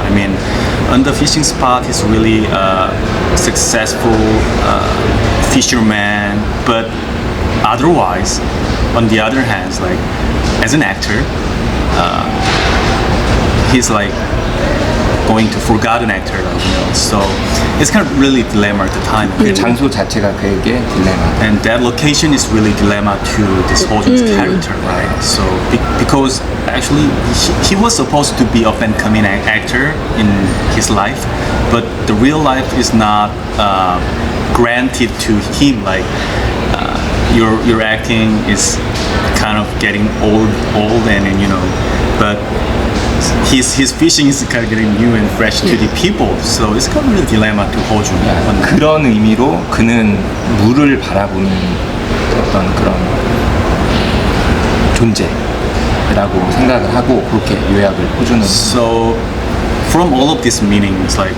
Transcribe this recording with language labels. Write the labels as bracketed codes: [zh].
[en] I mean, on the fishing spot, he's really successful fisherman. But otherwise, on the other hand, like as an actor, he's like going to forgotten actor, So it's kind of really dilemma at the time. [ko] 그 장소 자체가 그에게 딜레마. [en] And that location is really dilemma to this Ho-joon's character, right? So because actually he was supposed to be up and coming actor in his life, but the real life is not granted to him. Like your acting is kind of getting old, and but his fishing is kind of getting new and fresh to the people. So it's kind of a dilemma to Ho-joon. [ko] 그런 의미로 그는 물을 바라보는 어떤 그런 존재라고 생각을 하고 그렇게 요약을 해주는. [en] So from all of these meanings, like